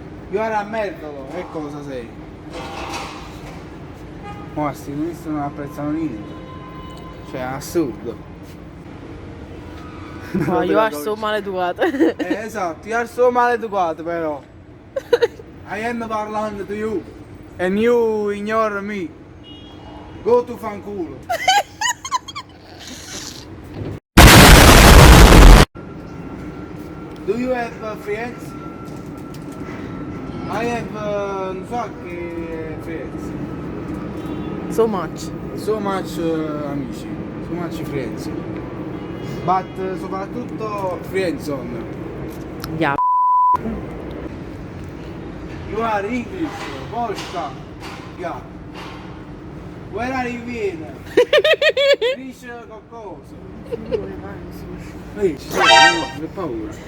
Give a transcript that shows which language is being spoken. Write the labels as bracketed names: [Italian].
[English] You are a [Italian] merdolo, che cosa sei? Ma sti turisti non apprezzano niente. Cioè, è assurdo. No, io so maleducato. Esatto, io sono maleducato però. [English] I am parlando to you and you ignore me. Go to fanculo. Do you have friends? I have [Italian] un sacco [English] friends. So much. So much amici, so much friends. But soprattutto friendzone. Yeah. You are English, Polska. Yeah. Where are you in? [Italian] Finisce qualcosa. Ehi, ci sei, che paura.